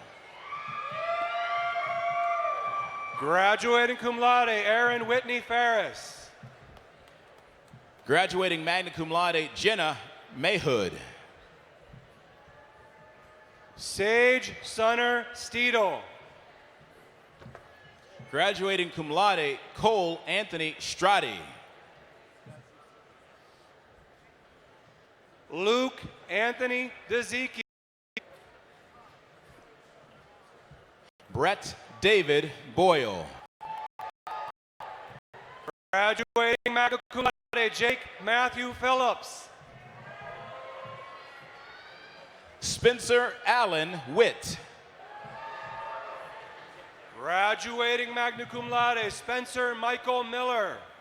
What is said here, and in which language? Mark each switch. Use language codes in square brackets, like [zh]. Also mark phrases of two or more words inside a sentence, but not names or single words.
[en] Graduating [la] cum laude, [en] Aaron Whitney Ferris. Graduating [la] magna cum laude, [en] Jenna Mayhood. Sage Sunner Steedle. Graduating [la] cum laude, [en] Cole Anthony Strati. Luke Anthony DeZeki. Brett David Boyle. Graduating [la] magna cum laude, [en] Jake Matthew Phillips. Spencer Allen Witt. Graduating [la] magna cum laude, [en] Spencer Michael Miller.